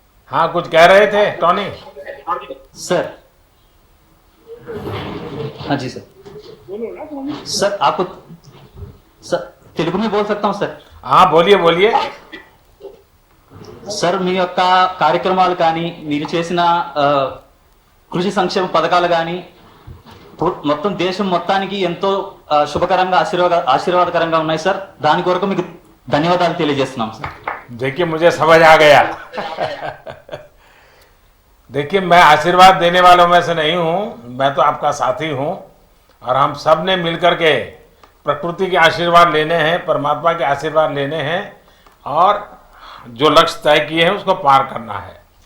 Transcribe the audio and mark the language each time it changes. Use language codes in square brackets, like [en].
[hi] हाँ, कुछ कह रहे थे टोनी? सर। हाँ जी सर। सर आपको सर तेलुगु में बोल सकता हूँ सर? हाँ बोलिए बोलिए। [te] సార్ మీ యొక్క కార్యక్రమాలు కానీ మీరు చేసిన కృషి సంక్షేమ పథకాలు కానీ మొత్తం దేశం మొత్తానికి ఎంతో శుభకరంగా ఆశీర్వాదకరంగా ఉన్నాయి సార్। దాని కొరకు మీకు ధన్యవాదాలు తెలియజేస్తున్నాం సార్। [hi] देखिए मुझे समझ आ गया। देखिए मैं आशीर्वाद देने वालों में से नहीं हूँ, मैं तो आपका साथी हूँ और हम सब ने मिलकर के प्रकृति के आशीर्वाद लेने हैं, परमात्मा के आशीर्वाद लेने हैं और जो लक्ष्य तय किए हैं उसको पार करना है।